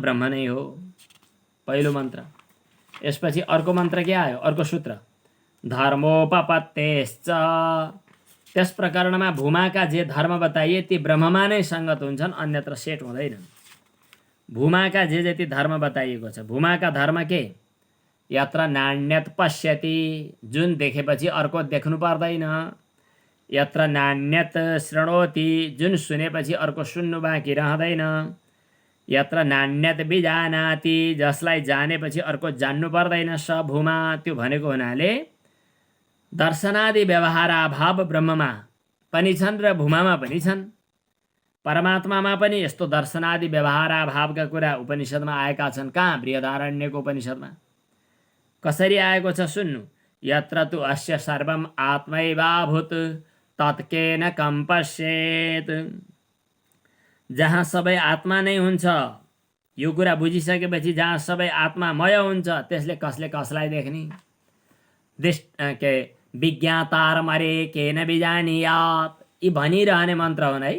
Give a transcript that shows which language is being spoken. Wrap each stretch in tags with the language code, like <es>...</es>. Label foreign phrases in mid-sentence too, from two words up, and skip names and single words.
<ne>ब्रह्म नै हो, पहिलो मन्त्र। यसपछि अर्को मन्त्र के आयो? अर्को सूत्र धर्मोपपत्तेश्च। त्यस प्रकरणमा भूमाका जे धर्म बताइए ती ब्रह्ममा नै सङ्गत हुन्छन्, अन्यत्र सेट हुँदैनन्। भूमाका जे जति धर्म बताइएको छ, भूमाका धर्म के?</ne> <sa>यत्र नान्यत पश्यति,</sa> <ne>जुन देखेपछि अर्को देख्नु पर्दैन।</ne> <sa>यत्र नान्यत शृणोति,</sa> <ne>जुन सुनेपछि अर्को सुन्नु बाँकी रहँदैन।</ne> <sa>यत्र नान्यत बिजानाति,</sa> <ne>जसलाई जानेपछि अर्को जान्नु पर्दैन।</ne> <sa>स भूमा,</sa> <ne>त्यो भनेको हुनाले दर्शनादि व्यवहाराभाव ब्रह्ममा पनि छन् र भूमामा पनि छन्। परमात्मामा पनि यस्तो दर्शनादि व्यवहाराभावका कुरा उपनिषदमा आएका छन्। कहाँ? बृहदारण्यको उपनिषदमा। कसरी आएको छ सुन्नु।</ne> <sa>यत्र तु अस्य सर्वम आत्मैवाभूत तत्केन कं पश्येत्।</sa> <ne>जहाँ सबै आत्मा नै हुन्छ, यो कुरा बुझिसकेपछि जहाँ सबै आत्मामय हुन्छ, त्यसले कसले कसलाई देख्ने?</ne> <sa>विज्ञातारमरे केन बिजानीयात्,</sa> <ne>यी भनिरहने मन्त्र हुन् है।</ne>